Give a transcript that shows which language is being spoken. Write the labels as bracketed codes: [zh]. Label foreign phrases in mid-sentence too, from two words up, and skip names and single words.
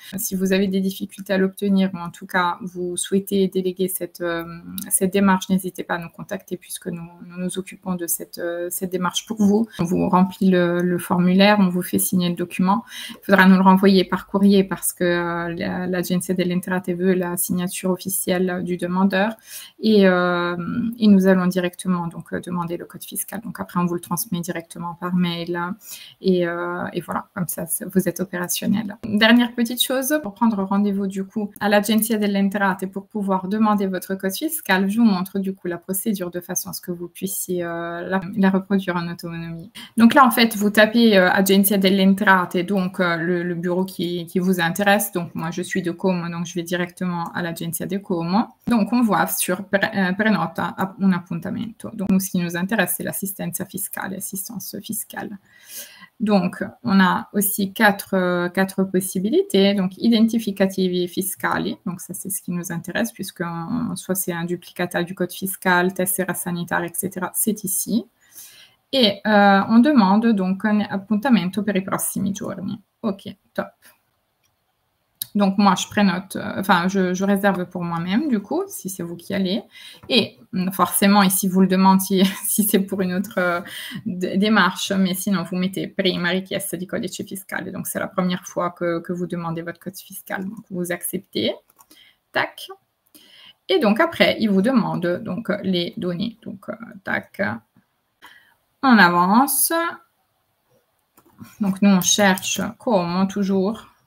[fr] Si vous avez des difficultés à l'obtenir, ou en tout cas, vous souhaitez déléguer cette démarche, n'hésitez pas à nous contacter puisque nous nous occupons de cette démarche pour vous. On vous remplit le formulaire, on vous fait signer le document. Il faudra nous le renvoyer par courrier parce que l'Agenzia delle Entrate veut la signature officielle du demandeur et nous allons directement donc demander le code fiscal. Donc après, on vous le transmet directement par mail et voilà, comme ça, vous êtes opérationnel. Dernière petite chose, pour prendre rendez-vous du coup à l'Agenzia delle Entrate pour pouvoir demander votre code fiscal, je vous montre du coup la procédure de façon à ce que vous puissiez la reproduire en autonomie. Donc là, en fait, vous tapez Agenzia delle Entrate, donc le bureau qui vous intéresse. Donc moi, je suis de Como, donc je vais directement à l'Agenzia de Como. Donc on voit sur [it] Prenota un appuntamento. [fr] Donc nous, ce qui nous intéresse, c'est l' [it] assistenza fiscale, [fr] assistance fiscale. Donc, on a aussi quatre possibilités. Donc, [it] identificativi fiscali. [fr] Donc, ça, c'est ce qui nous intéresse, puisque soit c'est un duplicata du code fiscal, [it] tessera sanitaria, [fr] etc. C'est ici. Et on demande donc [it] un appuntamento per i prossimi giorni. [fr] Ok, top. Donc, moi, je prénote, je réserve pour moi-même, du coup, si c'est vous qui allez. Et forcément, ici, vous le demandez si c'est pour une autre démarche, mais sinon, vous mettez [it] prima richiesta di codice fiscale. [fr] Donc, c'est la première fois que vous demandez votre code fiscal. Donc, vous acceptez. Tac. Et donc, après, il vous demande donc, les données. Donc, tac. On avance. Donc, nous, on cherche Como, toujours.